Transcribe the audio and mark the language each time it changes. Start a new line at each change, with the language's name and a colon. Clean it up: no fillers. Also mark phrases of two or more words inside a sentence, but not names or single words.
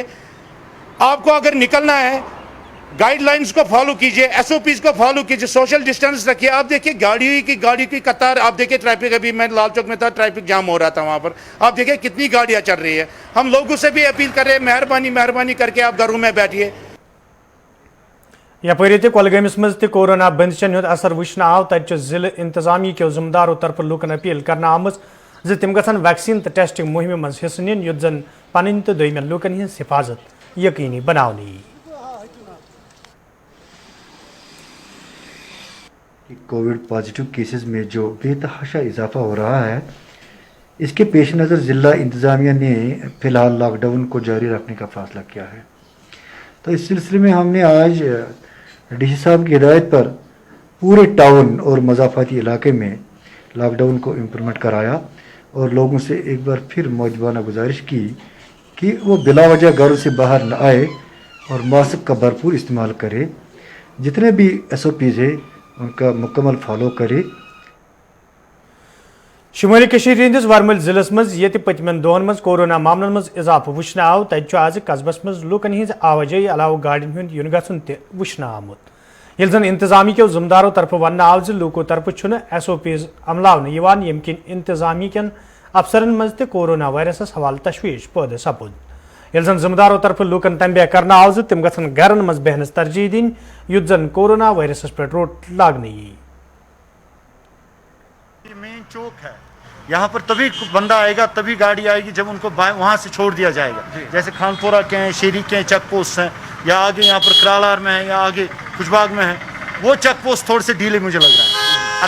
Hindi: आपको अगर निकलना है गाइडलाइंस को फॉलो कीजिए, SOPs को फॉलो कीजिए,
English: social distance
Hindi: रखिए। आप देखिए गाड़ी की कतार, आप देखिए ट्रैफिक, अभी मैं लाल चौक में था, ट्रैफिक जाम हो रहा था वहाँ पर। आप देखिए कितनी गाड़ियाँ चल रही है। हम लोगों से भी अपील कर रहे हैं, मेहरबानी करके आप घरों में बैठिए।
Kashmiri: यपर ये कोलगमस मज कोरोना बंदिशन हुंद असर वुचन आव तत जिले इंतजामी के जिम्मेदारों तरफ लूकन अपील करना आमज तम गसन वैक्सीन तो टेस्टिंग मुहिम मज हिस्स निन युत जन पन तो दोयमन लूकन हिंज हिफाजत यकीनी बनावनी।
English: covid positive cases
Hindi: में जो बेतहाशा इजाफा हो रहा है, इसके पेश नज़र ज़िला इंतज़ामिया ने फ़िलहाल लॉकडाउन को जारी रखने का फ़ैसला किया है। तो इस सिलसिले में हमने आज DC साहब की हिदायत पर पूरे टाउन और मज़ाफ़ाती इलाके में लॉकडाउन को इम्प्लीमेंट कराया और लोगों से एक बार फिर मौजूदाना गुजारिश की कि वो बिलावजह घरों से बाहर न आए और मास्क का भरपूर इस्तेमाल करे, जितने भी SOPs है उनका मुकम्मल फॉलो करे।
Kashmiri: शुमाली कशीर हिंदिस वरमल जिलस मज ये पतमन दोहन मज कोरोना मामलन मज इजाफा वुचन आव तत आज कस्बस मज लूकन हिंज आवाजाही अलाव गाड़ियों हुंद युन गछुन ते वुचन आमुत। यह जन इंतजामी के जिम्मेदारों तरफ वन आव ज लूको तरफ SOPs अमलावन यिवान यम किन इंतजामी कन अफसरन मज ते कोरोना वायरस हवाले तशवीश पैदा सपुद। यह जन जिम्मेदारों तरफ लूकन तंबे करना आव ज तम गछन घरन मज बहनस तरजीह दिन युत जन कोरोना वायरस पे रोक लागने।
Hindi: मेन चौक है, यहाँ पर तभी बंदा आएगा, तभी गाड़ी आएगी जब उनको वहाँ से छोड़ दिया जाएगा। जैसे खानपुरा के हैं, शेरी के हैं,
English: check post
Hindi: हैं, या आगे यहाँ पर करालार में है, या आगे खुशबाग में है, वो
English: check post
Hindi: थोड़े से ढीले मुझे लग रहा है।